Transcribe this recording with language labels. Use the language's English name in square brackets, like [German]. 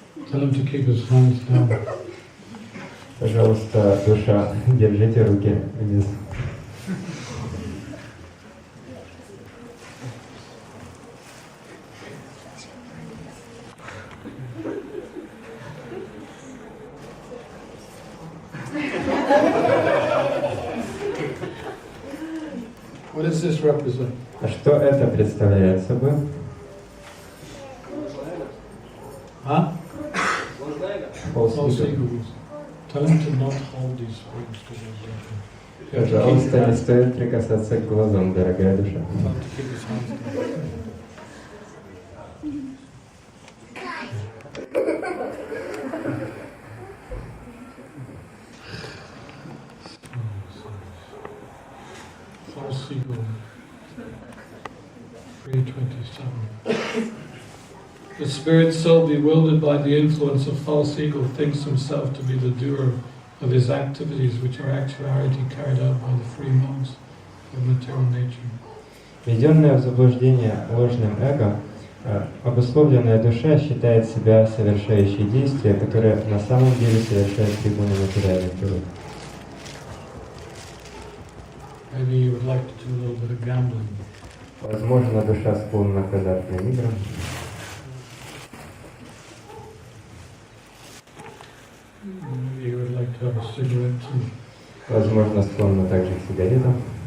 [English] Tell him to keep his hands down. [Russian] Пожалуйста, душа, держите руки вниз. [English] What does this represent? [Russian] А что это представляет собой? Huh? [English] False False ego. egos. Tell him to not hold these wings because they're broken. [Russian] Пожалуйста, не стоит прикасаться к глазам, дорогая душа. [English] Tell him to keep his hands down. False ego. 327. The spirit so bewildered by the influence of false ego thinks himself to be the doer of his activities, which are actuality carried out by the free modes of material nature. [Russian] Введенная в заблуждение ложным эго, обусловленная душа считает себя совершающей действия, которые на самом деле совершают трибуны материальных природы. [English] Maybe you would like to do a little bit of gambling. [Russian] Возможно, душа склонна к азартным играм. [English] Maybe you would like to have a cigarette too. [Russian] Возможно, склонна также к сигаретам.